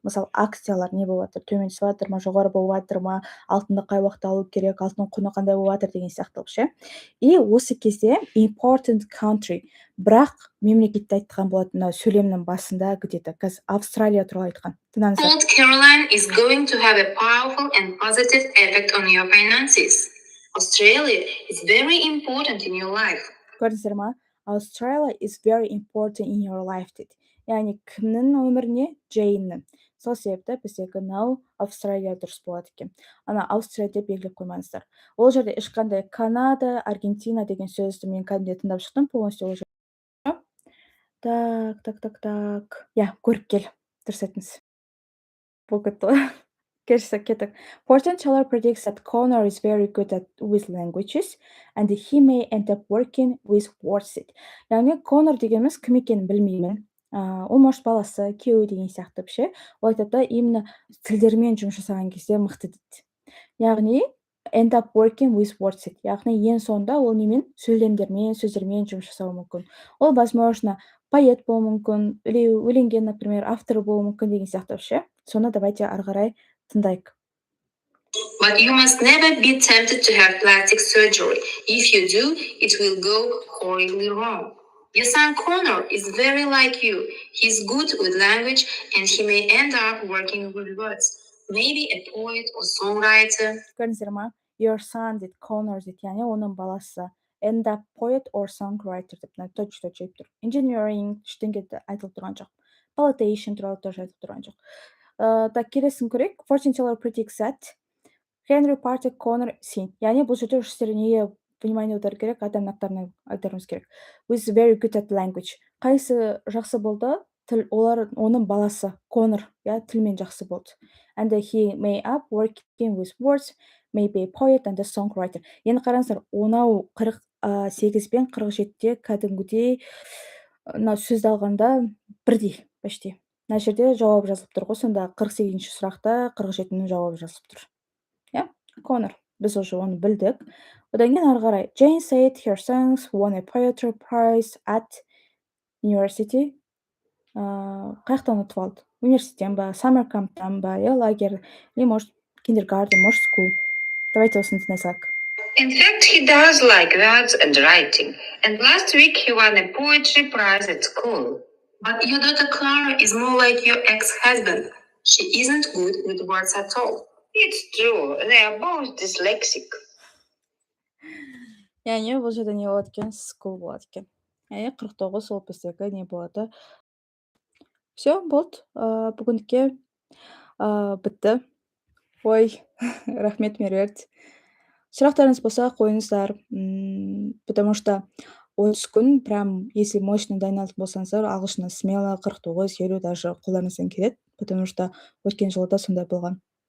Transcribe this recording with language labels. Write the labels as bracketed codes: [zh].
[kk] Мысалы, акциялар не болып жатыр, төмен түсіп жатыр ма, жоғары болып жатыр ма, алтынды қай уақытта алу керек, алтынның құны қандай болып жатыр деген сияқты ше. И осы кезде [en] important country, [kk] бірақ мемлекетті айтқан болады, мына сөйлемнің басында где-то қазір Австралия туралы айтқан. Тыңдаңыздар. [en] Cold Caroline is going to have a powerful and positive effect on your finances. Australia is very important in your life. [kk] Көрдіңіздер ма? [en] Australia is very important in your life дейді. [kk] Яғни кімнің өміріне? Джейннің. Сол себепті біздегі now Австралия дұрыс болады екен. Ана Австрия деп белгілеп қоймаңыздар. Ол жерде ешқандай Канада, Аргентина деген сөзді мен кәдімгідей тыңдап шықтым полностью ол жерде. Так. Я, көріп кел. Дұрыс айтыңыз. Бұл кетті. Кеттік. [en] Fortune teller predicts that Connor is very good with languages and he may end up working with words. [kk] Яғни Connor дегеніміз кім екенін білмеймін. Ол может баласы, күйеуі деген сияқты ше. Ол айтады да именно тілдермен жұмыс жасаған кезде мықты дейді. [en] Яғни end up working with words. [kk] Яғни ең соңында ол немен сөздермен жұмыс жасауы мүмкін. Ол возможно поэт болуы мүмкін, или өлеңге, например, автор болуы мүмкін деген сияқты ше. Соны давайте ары қарай тыңдайық. [en] But you must never be tempted to have plastic surgery. If you do, it will go horribly wrong. Your son Connor is very like you. He's good with language and he may end up working with words. Maybe a poet or songwriter. [kk] Көрдіңіздер ма? [en] Your son [kk] дейді, Connor дейді, яғни оның баласы. [en] End up poet or songwriter [kk] деп точно айтып тұр. Engineering ештеңе айтылып тұрған жоқ. Politician туралы тоже айтылып тұрған жоқ. Так, келесін көрейік. [en] Fortune teller predicts that Henry Party Connor сен. [kk] Яғни бұл жерде үшістері неге внимание аудару керек, адам аттарына аударуымыз керек. [en] With very good at language. [kk] Қайсы жақсы болды? Олар оның баласы Connor, тілмен жақсы болды. [en] And he may up working with words, may be a poet and a songwriter. [kk] Енді қараңыздар, онау 48 пен 47-те кәдімгідей сөзді алғанда бірдей, почти. Мына жерде жауап жазылып тұр ғой, сонда 48-ші сұрақта 47-нің жауабы жазылып тұр. Connor, біз уже оны білдік. Одан кейін ары қарай. [en] Jane said her songs won a poetry prize at university. [kk] Қаяқтан ұтып алды? Университеттен ба, summer camp'тан ба, лагерь, или может kindergarten, может school. Давайте осыны тыңдай салайық. [en] In fact, he does like words and writing. And last week he won a poetry prize at school. But your daughter Clara is more like your ex-husband. She isn't good with words at all. It's true, they are both dyslexic. [kk] Яғни бұл жерде не болады екен? School болады екен. Яғни 49 ол біздегі не болады? Все, болды. Бүгінге бітті. Ой, рахмет Меруерт. Сұрақтарыңыз болса қойыңыздар, [ru] потому что [kk] 30 күн, прям, если мощно дайындалып болсаңыздар, ағылшыннан смело 49-50 даже қолданыңыздан келеді, потому что өткен жылда сондай болған.